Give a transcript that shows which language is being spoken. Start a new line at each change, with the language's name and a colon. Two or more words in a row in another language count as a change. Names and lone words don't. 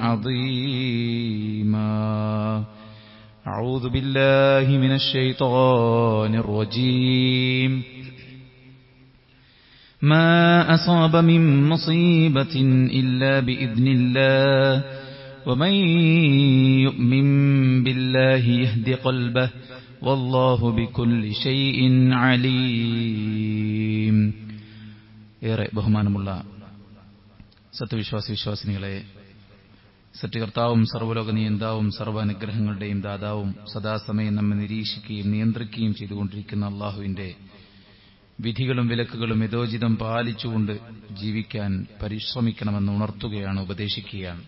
Arabic: عظيما أعوذ بالله من الشيطان الرجيم ما أصاب من مصيبة إلا بإذن الله ومن يؤمن بالله يهد قلبه والله بكل شيء عليم.
Malayalam: ഏറെ ബഹുമാനമുള്ള സത്യവിശ്വാസിനികളെ, സത്യകർത്താവും സർവ്വലോക നിയന്താവും സർവ്വാനുഗ്രഹങ്ങളുടെയും ദാതാവും സദാസമയം നമ്മെ നിരീക്ഷിക്കുകയും നിയന്ത്രിക്കുകയും ചെയ്തുകൊണ്ടിരിക്കുന്ന അള്ളാഹുവിന്റെ വിധികളും വിലക്കുകളും യഥോചിതം പാലിച്ചുകൊണ്ട് ജീവിക്കാൻ പരിശ്രമിക്കണമെന്ന് ഉണർത്തുകയാണ്, ഉപദേശിക്കുകയാണ്.